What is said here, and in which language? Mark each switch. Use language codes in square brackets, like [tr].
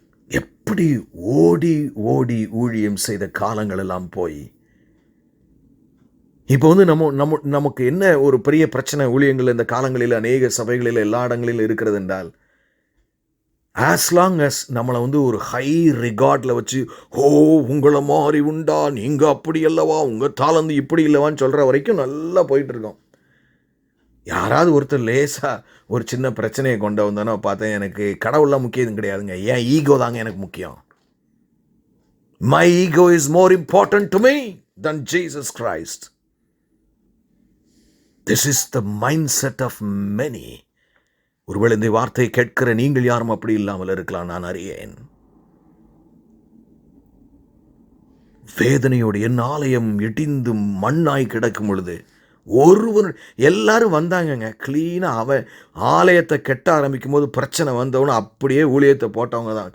[ta] எப்படி ஓடி ஓடி ஊழியம் செய்த காலங்கள் எல்லாம் போய் இப்போ நமக்கு என்ன ஒரு பெரிய பிரச்சனை ஊழியங்கள் இந்த காலங்களில் அநேக சபைகளில் எல்லா இடங்களிலும் இருக்கிறது என்றால், [en] as long as [ta] நம்மளை ஒரு ஹை ரிகார்டில் வச்சு, ஓ உங்களை மாதிரி உண்டா, நீங்கள் அப்படி அல்லவா, உங்கள் தாளந்து இப்படி இல்லவான்னு சொல்கிற வரைக்கும் நல்லா போயிட்டு இருக்கோம். யாராவது ஒருத்தர் லேசாக ஒரு சின்ன பிரச்சனையை கொண்டு வந்தோன்னா பார்த்தேன், எனக்கு கடவுள்லாம் முக்கியம் கிடையாதுங்க, என் ஈகோ தாங்க எனக்கு முக்கியம். [en] My ego is more important to me than Jesus Christ. This is the mindset of many. [ta] ஒருவேளை இந்த வார்த்தையை கேட்கிற நீங்கள் யாரும் அப்படி இல்லாமல் இருக்கலாம், நான் அறியேன். வேதனையோடு என் ஆலயம் இடிந்து மண்ணாய் கிடக்கும் பொழுது ஒருவர் எல்லாரும் வந்தாங்கங்க கிளீனாக. அவன் ஆலயத்தை கெட்ட ஆரம்பிக்கும் போது பிரச்சனை வந்தவனும் அப்படியே ஊழியத்தை போட்டவங்க தான்.